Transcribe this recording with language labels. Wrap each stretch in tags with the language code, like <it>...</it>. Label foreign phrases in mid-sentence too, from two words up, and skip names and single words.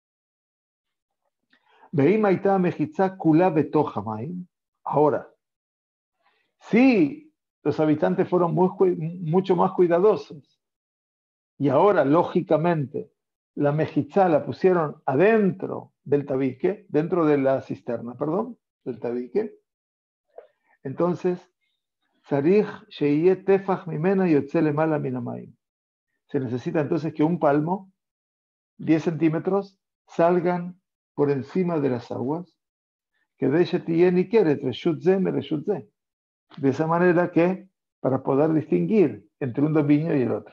<es>Ahora, si los habitantes fueron mucho más cuidadosos y ahora, lógicamente, la mejizá la pusieron adentro del tabique, dentro de la cisterna, perdón, del tabique, entonces,</es> <he>צריך שיהא טפח ממנה יוצא למעלה מן המים.</he> <es>Se necesita entonces que un palmo, 10 centímetros, salgan por encima de las aguas, que de esa manera que para poder distinguir entre un dominio y el otro.</es>